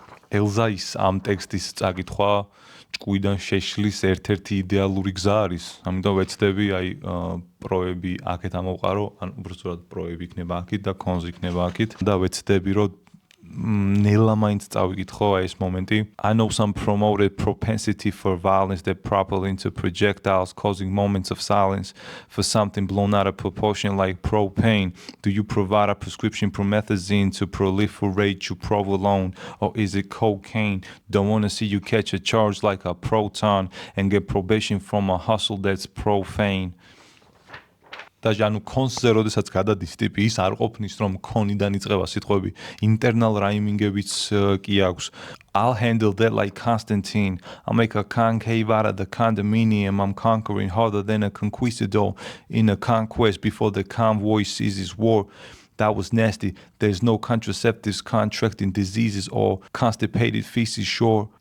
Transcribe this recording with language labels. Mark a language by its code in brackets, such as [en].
[ka] ელზაის ამ ტექსტის წაკითხვა ჭკუიდან შეშლის ერთ-ერთი იდეალური გზა არის. ამიტომ ვეცდები აი პროები აქეთ ამოვყარო, ან უბრალოდ პროები იქნება აქეთ და კონზი იქნება აქეთ და ვეცდები რომ ნელა მაინც წავიკითხო აი ეს მომენტი. [en] I know some promoted propensity for violence that propel into projectiles causing moments of silence for something blown out of proportion like propane. Do you provide a prescription promethazine to proliferate your provolone or is it cocaine? Don't want to see you catch a charge like a proton and get probation from a hustle that's profane. [ka] და ანუ კონსზე როდესაც გადადის ტიპი, ის არ ყოფნის რომ კონიდან იწყება სიტყვები, internal rhyming-ებიც კი აქვს. [en] I'll handle that like Constantine. I'll make a concave out of the condominium. I'm conquering harder than a conquistador in a conquest before the convoy seizes war. That was nasty. There's no contraceptives contracting diseases or constipated feces sure.